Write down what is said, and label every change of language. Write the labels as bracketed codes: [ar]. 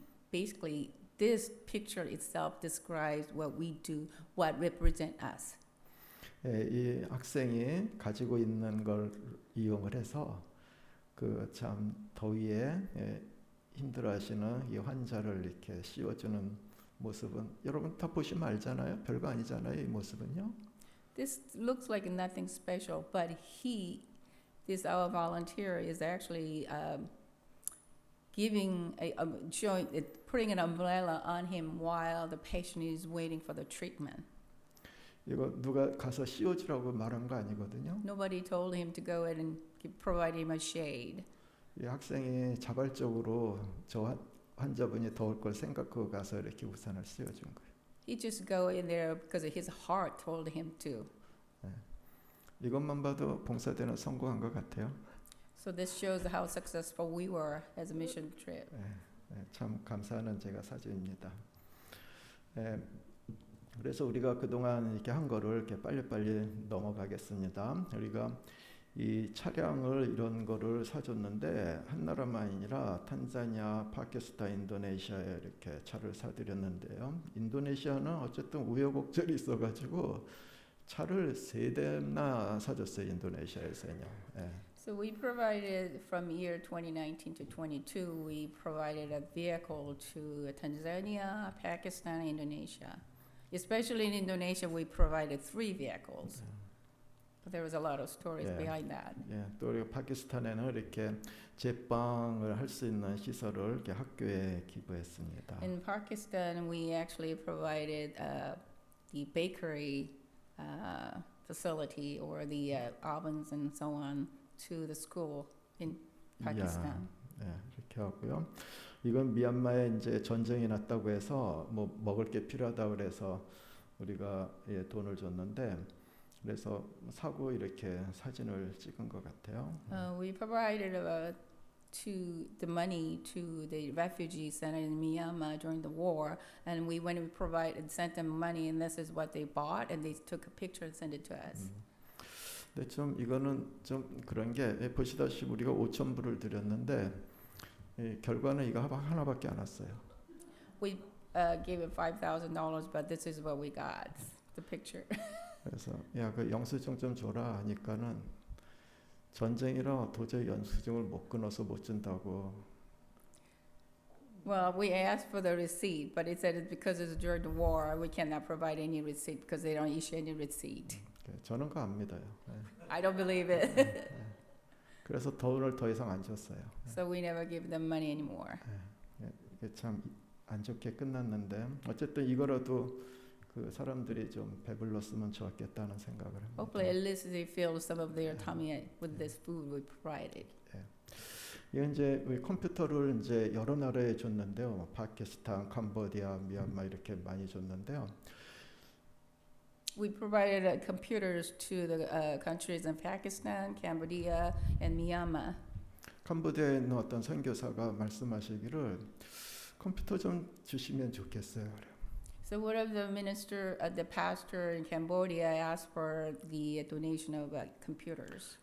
[en] Basically this picture itself describes what we do, what represent us. [ko] 예, 이 학생이 가지고 있는 걸 이용을 해서 그 참 더위에 힘들어하시는 이 환자를 이렇게 씌워주는 모습은 여러분 다 보시면 알잖아요. 별거 아니잖아요. 이 모습은요. [en] This looks like nothing special, but this our volunteer is actually putting an umbrella on him while the patient is waiting for the treatment. [ko] 이거 누가 가서 씌워주라고 말한 거 아니거든요. [en] Nobody told him to go in and provide him a shade. [ko] 이 학생이 자발적으로 저 환자분이 더울 걸 생각하고 가서 이렇게 우산을 씌워준 거예요. [en] He just go in there because his heart told him to. [ko] 이것만 봐도 봉사대는 성공한 것 같아요. [en] So this shows how successful we were as a mission trip. [ko] 참 감사하는 제가 사진입니다. 그래서 우리가 그동안 이렇게 한 거를 이렇게 빨리빨리 넘어가겠습니다. 우리가 이 차량을 이런 거를 사줬는데 한 나라만 아니라 탄자니아, 파키스탄, 인도네시아에 이렇게 차를 사드렸는데요. 인도네시아는 어쨌든 우여곡절이 있어가지고 차를 3대나 사줬어요. 인도네시아에서요. [en] So we provided from year 2019 to 22, we provided a vehicle to Tanzania, Pakistan, and Indonesia. Especially in Indonesia, we provided 3 vehicles. But there was a lot of stories behind that. [ko] 예, 또 우리가 파키스탄에는 이렇게 제빵을 할 수 있는 시설을 이렇게 학교에 기부했습니다. [en] In Pakistan, we actually provided the bakery facility or the ovens and so on to the school in Pakistan. [ko] 예, 이렇게 하고요. 이건 미얀마에 이제 전쟁이 났다고 해서 뭐 먹을 게 필요하다고 그래서 우리가 돈을 줬는데 그래서 사고 이렇게 사진을 찍은 것 같아요. [en] We provided the money to the refugee center in Myanmar during the war, and we went and sent them money, and this is what they bought, and they took a picture and sent it to us. [ko] 근데 좀 이거는 좀 그런 게 보시다시피 우리가 5천 불을 드렸는데 결과는 이거 하나밖에 안 왔어요. [en] We gave it $5,000, but this is what we got, the picture. [ko] 그래서 야, 그 영수증 좀 줘라 하니까는 전쟁이라 도저히 영수증을 못 끊어서 못 준다고. [en] Well, we asked for the receipt, but it said it's because it's during the war, we cannot provide any receipt because they don't issue any receipt. [ko] 저는 그거 안 믿어요. [en] I don't believe it. [ko] 그래서 돈을 더 이상 안 줬어요. [en] So we never give them money anymore. [ko] 이게 참 안 좋게 끝났는데 어쨌든 이거라도 그 그 사람들이 좀 배불렀으면 좋았겠다는 생각을 합니다. [en] Hopefully, at least they fill some of their tummy with this food we provided. [ko] 이게 이제 우리 컴퓨터를 이제 여러 나라에 줬는데요. 파키스탄, 캄보디아, 미얀마 이렇게 많이 줬는데요. [en] We provided computers to the countries in Pakistan, Cambodia, and Myanmar. [ko] 캄보디아에 있는 어떤 선교사가 말씀하시기를 컴퓨터 좀 주시면 좋겠어요. 그래요. [en] So one of the the pastor in Cambodia asked for the donation of computers.